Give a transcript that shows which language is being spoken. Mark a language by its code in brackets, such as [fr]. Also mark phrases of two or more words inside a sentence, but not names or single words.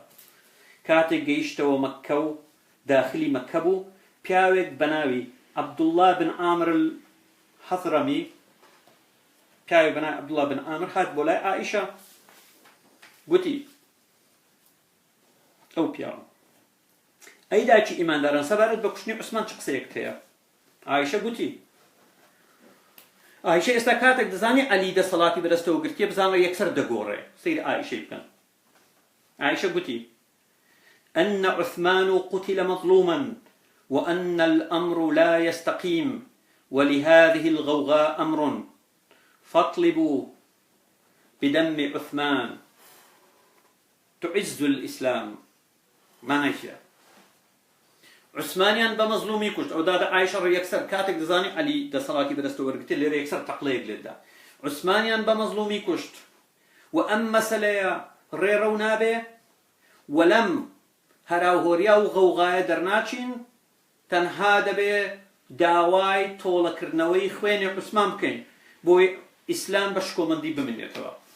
[ckb] کاتێک گەیشتەوە مەککە و داخلی مەککە بوو پیاوێک بە ناوی عەبدوڵڵا بن عامر الحەضرەمی پیاوێک بە ناوی عەبدوڵڵا بن عامر هات بۆ لای عائیشە گوتی ئەو پیاوە ئەی داچی ئیمانداران سەبارەت بە کوشتنی عوسمان چ قسەیەکت هەیە؟ عائیشە گوتی عائیشە ئێستا کاتێک دەزانی عەلی دەسەڵاتی بەدەستەوە گرتیە بزانە یەکسەر دەگۆڕێ. سەیری عائیشەی بکەن. [ar] عائیشە گوتی أن عثمان قتل مظلوما وأن الأمر لا يستقيم ولهذه الغوغاء أمر فاطلبوا بدم عثمان تعز الإسلام. [ckb] ما نيشيا عثمانیان بە مەزلومی کوشت. ئەو دادە عایشە ڕێ یەکسەر کاتێک دەزانی عەلی دەسەڵاتی بەدەستەوە وەرگرتێ لێرە یەکسەر تەقلەیەک لێدا عوسمانیان بە مەزلومی کوشت و ئەم مەسەلەیە ڕێڕەو نابێ و لەم هەراوهۆریا و غەوغایە دەرناچین تەنها دەبێ داوای تۆڵەکردنەوەی خوێنی عوسمان بکەین بۆی ئیسلام بە شکۆمەندی بمێنێتەوە.